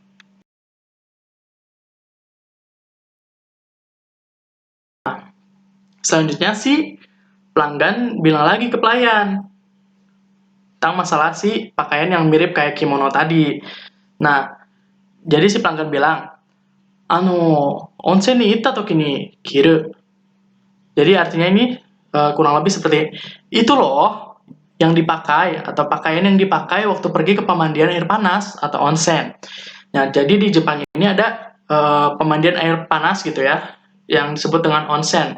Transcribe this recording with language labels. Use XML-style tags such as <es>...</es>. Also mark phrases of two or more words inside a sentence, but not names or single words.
<id>Selanjutnya si pelanggan bilang lagi ke pelayan tentang masalah si pakaian yang mirip kayak kimono tadi. Nah, jadi si pelanggan bilang,</id> <ja>温泉に行った時に着る.</ja> <id>Jadi artinya ini kurang lebih seperti itu loh yang dipakai atau pakaian yang dipakai waktu pergi ke pemandian air panas atau onsen. Nah, jadi di Jepang ini ada pemandian air panas gitu ya, yang disebut dengan onsen.</id>